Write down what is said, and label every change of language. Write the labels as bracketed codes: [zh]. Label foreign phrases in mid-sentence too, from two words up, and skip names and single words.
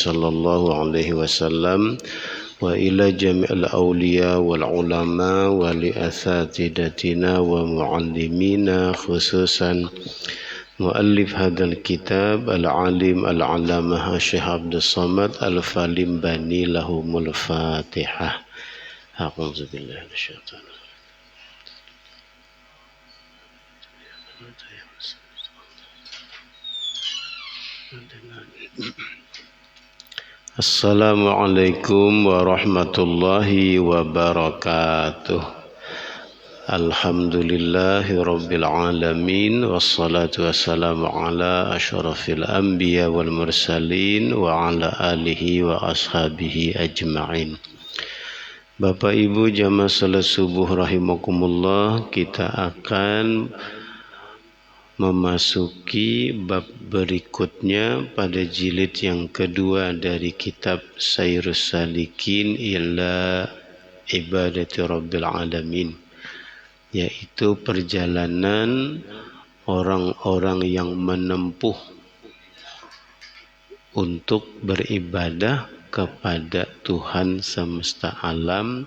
[ar] صلى الله عليه وسلم وإلى جميع الأولياء والعلماء ولأساتذتنا ومعلمينا خصوصا مؤلف هذا الكتاب العالم العلامة Syekh Abdul Samad Al-Falim Bani لهم الفاتحة. أعوذ بالله من الشيطان الرجيم. السلام عليكم ورحمة الله وبركاته. الحمد لله رب العالمين. والصلاة والسلام على أشرف الأنبياء والمرسلين وعلى آله وأصحابه أجمعين. [id] Bapak Ibu jamaah salat subuh rahimakumullah, kita akan memasuki bab berikutnya pada jilid yang kedua dari kitab Sayrus Salikin ila Ibadati Rabbil Alamin, yaitu perjalanan orang-orang yang menempuh untuk beribadah kepada Tuhan semesta alam.